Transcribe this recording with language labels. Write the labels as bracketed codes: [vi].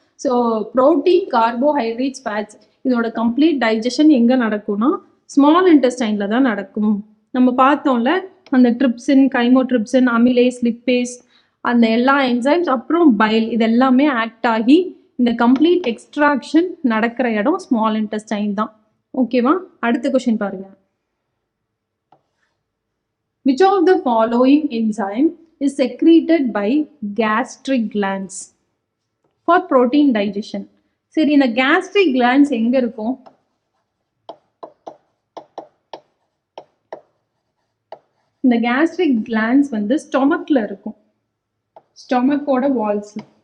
[ta] So protein, carbohydrates, fats இதோட complete digestion எங்கே நடக்கும்னா ஸ்மால் இன்டெஸ்டைனில் தான் நடக்கும். நம்ம பார்த்தோம்ல அந்த ட்ரிப்சின், கைமோட்ரிப்சின், அமிலேஸ், லிப்பேஸ், அந்த எல்லா என்சைம்ஸ், அப்புறம் பைல், இது எல்லாமே ஆக்ட் ஆகி இந்த கம்ப்ளீட் எக்ஸ்ட்ராக்ஷன் நடக்கிற இடம் ஸ்மால் இன்டெஸ்டைன் தான். ஓகேவா? அடுத்த கொஸ்டின் பாருங்க. [en] Which of the following enzyme is secreted by gastric glands for protein digestion? [ta] சரி, இந்த gastric glands எங்க இருக்கும்? இந்த gastric glands வந்து ஸ்டொமக்ல இருக்கும். ஸ்டொமக்கோட வால்ஸ்.